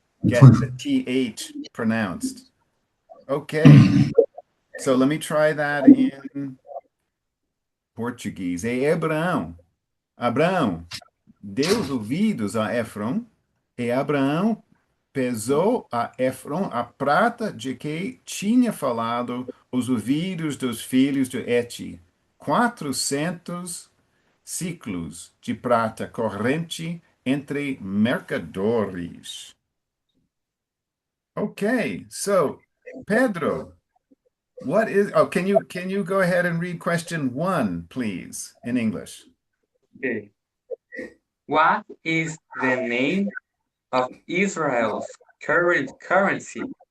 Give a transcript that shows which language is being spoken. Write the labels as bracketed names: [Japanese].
[English] get the TH pronounced. Okay, so let me try that in Portuguese. [Portuguese] Abraão deu os ouvidos a Efron, e Abraão pesou a Efron a prata de que tinha falado os ouvidos dos filhos de Heti, 400 ciclos de prata corrente entre mercadores. [English] Okay, so Pedro, can you go ahead and read question 1, please, in English? Okay. What is the name of Israel's current currency?